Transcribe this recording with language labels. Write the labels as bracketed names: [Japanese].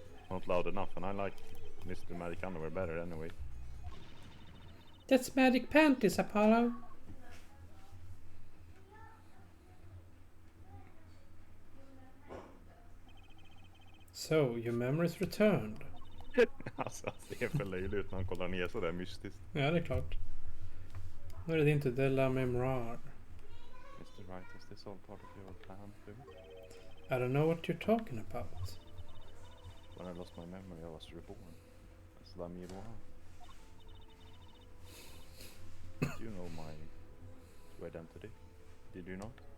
[English] Not loud enough, and I like Mr. Magic Underwear better anyway. That's magic panties, Apollo. So, your memory's returned. [Swedish] Alltså, han ser för löjlig ut när han kollar ner sådär mystiskt. Ja, det är klart. Nu är det din tur, de la memoir. [English] Mr. Right, is this all part of your plan too? I don't know what you're talking about. When I lost my memory, I was reborn. As la miroir. Do you know my true identity? Did you not?